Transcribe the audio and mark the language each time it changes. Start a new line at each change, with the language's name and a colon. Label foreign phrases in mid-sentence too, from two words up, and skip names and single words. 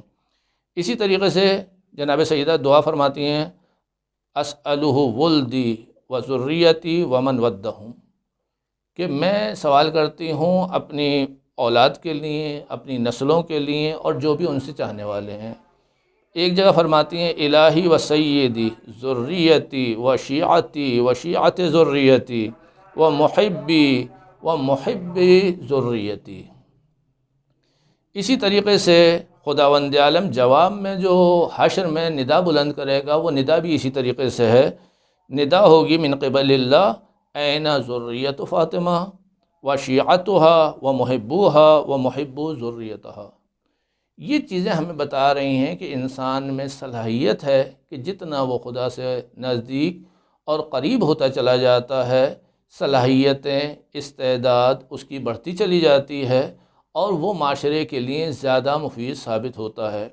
Urdu: اسی طریقے سے جناب سیدہ دعا فرماتی ہیں
Arabic: اسألہ ولدی و ذریتی ومن ودہم،
Urdu: کہ میں سوال کرتی ہوں اپنی اولاد کے لیے، اپنی نسلوں کے لیے اور جو بھی ان سے چاہنے والے ہیں۔ ایک جگہ فرماتی ہیں
Arabic: الہی و سیدی ذریتی و شیعتی و شیعت ذریتی و محبی و محبی ذریتی۔
Urdu: اسی طریقے سے خداوند عالم جواب میں جو حشر میں ندا بلند کرے گا، وہ ندا بھی اسی طریقے سے ہے۔ ندا ہوگی
Arabic: من قبل اللہ این ذریت فاطمہ و شیعتها و محبوها و محبو ذریتها۔
Urdu: یہ چیزیں ہمیں بتا رہی ہیں کہ انسان میں صلاحیت ہے کہ جتنا وہ خدا سے نزدیک اور قریب ہوتا چلا جاتا ہے، صلاحیتیں، استعداد اس کی بڑھتی چلی جاتی ہے اور وہ معاشرے کے لیے زیادہ مفید ثابت ہوتا ہے۔